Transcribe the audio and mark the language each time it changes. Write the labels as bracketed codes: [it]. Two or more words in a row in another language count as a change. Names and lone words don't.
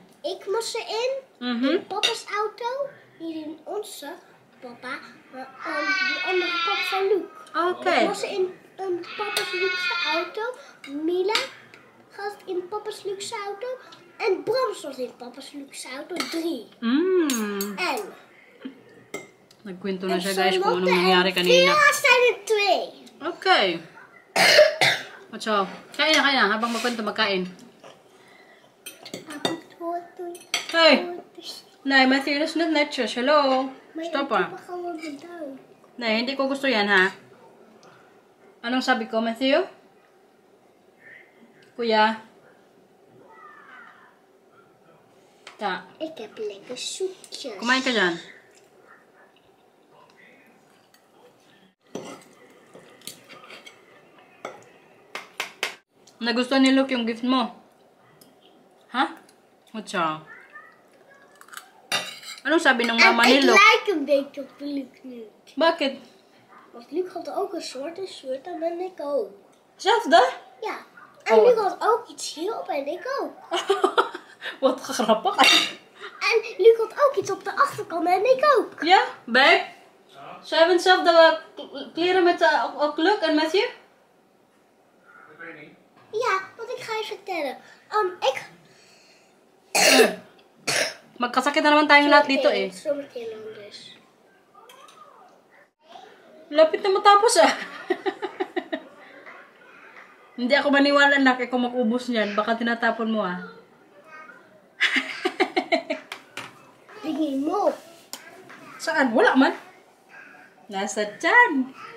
[nl] Ik moest erin, in papa's auto, niet in onze papa, maar die andere papa van Luc. Oké. Ik was in papa's luxe auto, Mila gaat in papa's luxe auto en Bram stond in papa's luxe auto 3. En [tl] Nagkwento na siya guys kung anong nangyari kanina. [nl] Vera zijn er 2. [tl] Okay. So, kain na habang magkwento magkain. [nl] Hey! Nee, Matthew, dat is net netjes. [en] Hello? Stop ah. [nl] Nee, [tl] hindi ko gusto yan ha. Anong sabi ko, Matthew? Kuya? [nl] Ta. Ik heb lekker soepjes. [tl] Kumain ka dyan. Nagustuhan ni Luke yung gift mo? Ha? [en] What's wrong? [tl] Anong sabi ng mama ni [nl] Ik [tl] Luke? [nl] lijk een beetje op Luc nu. [tl] Bakit? [nl] Want Luc had ook een zwarte shirt en ben ik ook. Zelfde? Ja. En Oh. Luc had ook iets hierop en ik ook. Wat grappig. En Luc had ook iets op de achterkant en ik ook. Ja, babe? Ze hebben hetzelfde kleren met Luke en Matthew? Ja, want ik ga je vertellen. [tl] Magkasakit na naman tayong lahat dito eh. [nl] Zometeen dan dus. [tl] Lapit na matapos ah. Hindi ako maniwala na kung makubos niyan. Baka tinatapon mo ah. Tingin mo. Saan? Wala man. Nasa tiyan.